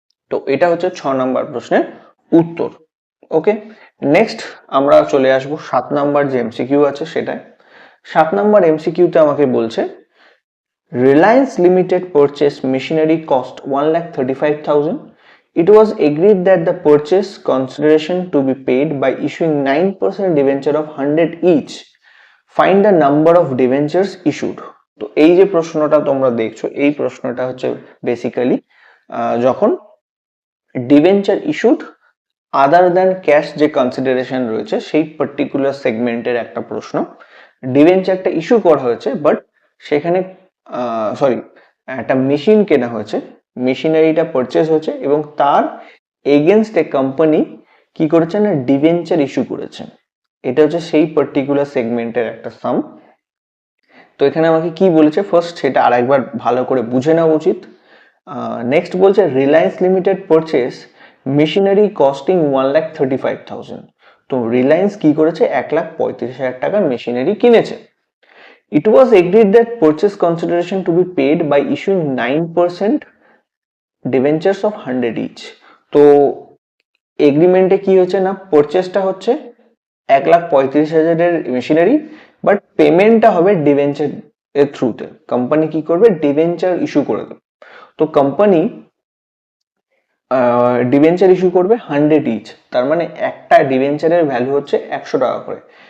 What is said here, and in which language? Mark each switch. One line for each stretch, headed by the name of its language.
Bangla: তো এটা হচ্ছে 6 নাম্বার প্রশ্নের উত্তর। ওকে, নেক্সট আমরা চলে আসবো 7 নাম্বার যে এমসিকিউ আছে সেটায়। 7 নাম্বার এমসিকিউতে আমাকে বলছে Reliance limited
English: purchased machinery cost
Bangla: 1,35,000.
English: It was agreed that the purchase consideration to be paid by issuing 9% debenture of 100 each. Find the number of debentures issued.
Bangla: তো এই যে প্রশ্নটা তোমরা দেখছো এই প্রশ্নটা হচ্ছে বেসিক্যালি যখন debenture issued other than cash যে কনসিডারেশন রয়েছে সেই পার্টিকুলার সেগমেন্টের একটা প্রশ্ন। ডিবেঞ্চারটা ইস্যু করা হয়েছে বাট সেখানে সরি একটা মেশিন কেনা হয়েছে, মেশিনারিটা পারচেজ হয়েছে এবং তার এগেনস্টে কোম্পানি কি করেছে না ডিবেঞ্চার ইস্যু করেছে। এটা হচ্ছে সেই পার্টিকুলার সেগমেন্টের একটা সাম। তো এখানে আমাকে কি বলেছে ফার্স্ট সেটা আরেকবার ভালো করে বুঝে নেওয়া উচিত। নেক্সট বলছে
English: Reliance limited purchase machinery costing 1,35,000।
Bangla: তো রিলায়েন্স কি করেছে 1,35,000 টাকার মেশিনারি কিনেছে।
English: It was agreed that purchase consideration to be paid by issuing 9% debentures of 100 each.
Bangla: তো এগ্রিমেন্টে কি হচ্ছে না পারচেসটা হচ্ছে 1,35,000 মেশিনারি বাট পেমেন্টটা হবে ডিবেঞ্চার এর থ্রুতে। কোম্পানি কি করবে ডিবেঞ্চার ইস্যু করে দেবে। তো কোম্পানি ডিবেঞ্চার ইস্যু করবে 100 ইচ, তার মানে একটা ডিবেঞ্চারের ভ্যালু হচ্ছে 100 টাকা করে।